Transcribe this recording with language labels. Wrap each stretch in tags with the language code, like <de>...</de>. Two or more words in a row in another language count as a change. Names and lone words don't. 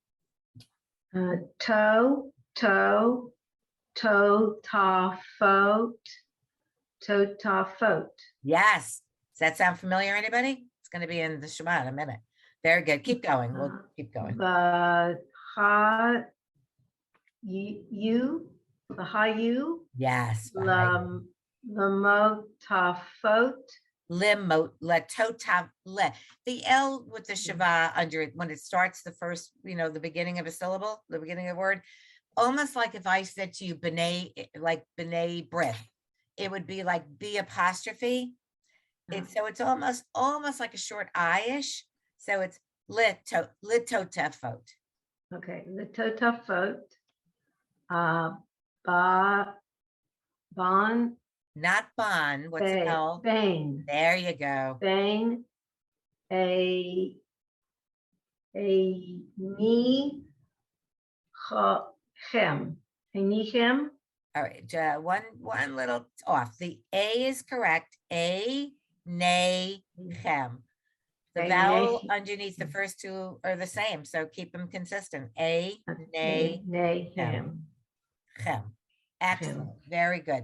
<en>Toe, ta, foat. Yes. Does that sound familiar, anybody? It's going to be in the Shema in a minute. Very good. Keep going. We'll keep going. The ha, you, Yes. the mo, ta, foat. The L with the shava under it, when it starts the first, the beginning of a syllable, the beginning of a word, almost like if I said to you, B'nai Brith, it would be like B apostrophe. So it's almost like a short I-ish. So it's litotefot. Okay, litotefot. Bon. Not bon. What's the L? Bang. There you go. Bang. A ni chem. A ni chem. All right, one little off. The A is correct. A, nay, chem. The A, vowel nay. underneath the first two are the same, so keep them consistent. A, Okay, nay, Nay, hem. hem. chem. Excellent, very good.</en>